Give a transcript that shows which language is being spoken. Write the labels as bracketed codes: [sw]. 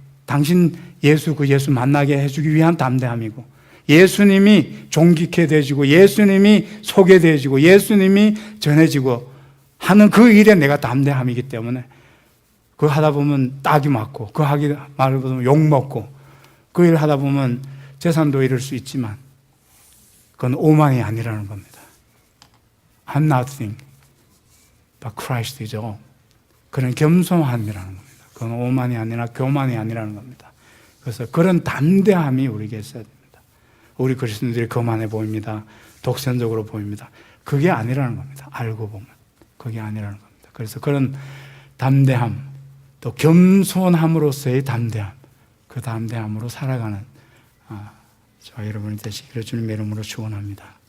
[ko] 당신 예수 그 예수 만나게 해주기 위한 담대함이고 예수님이 존귀케 되어지고 예수님이 소개되어지고 예수님이 전해지고 하는 그 일에 내가 담대함이기 때문에 그 하다 보면 딱이 맞고 그 하기 말을 보면 욕먹고 그 일 하다 보면 재산도 잃을 수 있지만 그건 오만이 아니라는 겁니다. [en] I'm nothing but Christ is all. [ko] 그런 겸손함이라는 겁니다. 그건 오만이 아니라 교만이 아니라는 겁니다. 그래서 그런 담대함이 우리에게 있어야 됩니다. 우리 그리스도인들이 거만해 보입니다. 독선적으로 보입니다. 그게 아니라는 겁니다. 알고 보면 그게 아니라는 겁니다. 그래서 그런 담대함 또 겸손함으로서의 담대함 그 담대함으로 살아가는 저와 여러분이 되시기를 주님의 이름으로 축원합니다.